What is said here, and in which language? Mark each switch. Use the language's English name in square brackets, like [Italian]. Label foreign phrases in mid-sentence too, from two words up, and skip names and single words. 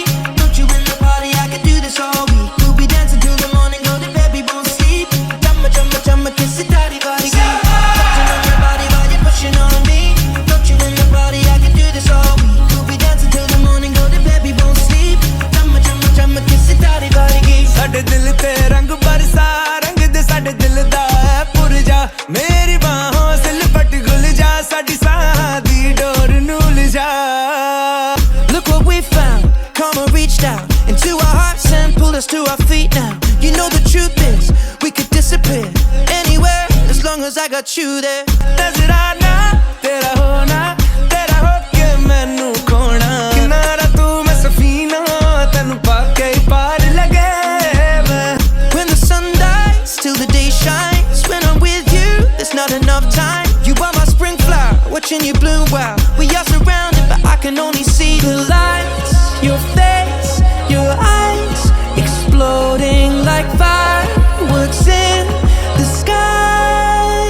[English] Don't you in the party? I could do this all week. We'll be dancing till the morning, go to bed, we won't sleep. Chumma, kiss it, daddy, body. Touching on your body while you're pushing on me. Don't you in the party? I could do this all week. We'll be dancing till the morning, go to bed, we won't sleep. Chumma, kiss it, daddy, body. [Punjabi] ਸਾਡੇ ਦਿਲ ਤੇ ਰੰਗ ਬਰਸਾ ਰੰਗ ਦੇ ਸਾਡੇ ਦਿਲ ਦਾ ਹੈ ਪੁਰਜਾ [Hindi] मेरी बाहों से लिपट [Punjabi] ਗੁਲ ਜਾ ਸਾਡੀ ਸਾਹ ਦੀ ਡੋਰ ਨੂੰ ਲਿਜਾ [English] Look what we found, karma reached out into our hearts and pulled us to our feet now. You know the truth is, we could disappear anywhere as long as I got you there. [Punjabi] ਨਜ਼ਰਾਨਾ ਤੇਰਾ ਹੋਣਾ ਤੇਰਾ ਹੋ ਕੇ ਮੈਨੂੰ ਖੋਣਾ ਕਿਨਾਰਾ ਤੂੰ ਮੈਂ ਸਫੀਨਾ ਤੈਨੂੰ ਪਾ ਕੇ ਪਾਰ ਲਗੇ [English] When the sun dies, till the day shines. When I'm with you, there's not enough time. You are my spring flower, watching you bloom wild. We are surrounded, but I can only see the lights. Your face, your eyes, exploding like fireworks in the sky.